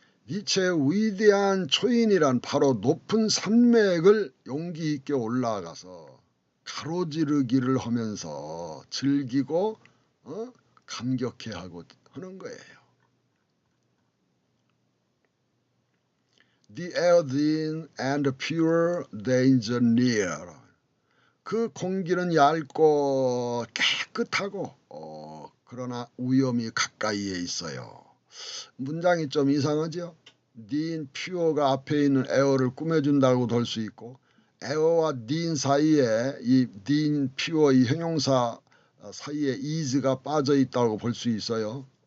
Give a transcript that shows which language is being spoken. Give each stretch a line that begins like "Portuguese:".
Korean: 니체의 위대한 초인이란 바로 높은 산맥을 용기 있게 올라가서 가로지르기를 하면서 즐기고 감격해하고 하는 거예요.
English: The air thin and pure, danger near.
Korean: 그 공기는 얇고 깨끗하고 그러나 위험이 가까이에 있어요. 문장이 좀 이상하죠? thin, pure가 앞에 있는 에어를 꾸며준다고도 할 수 있고, 에어와 thin 사이에 이 thin, pure 이 형용사 사이에 is가 빠져 있다고 볼 수 있어요.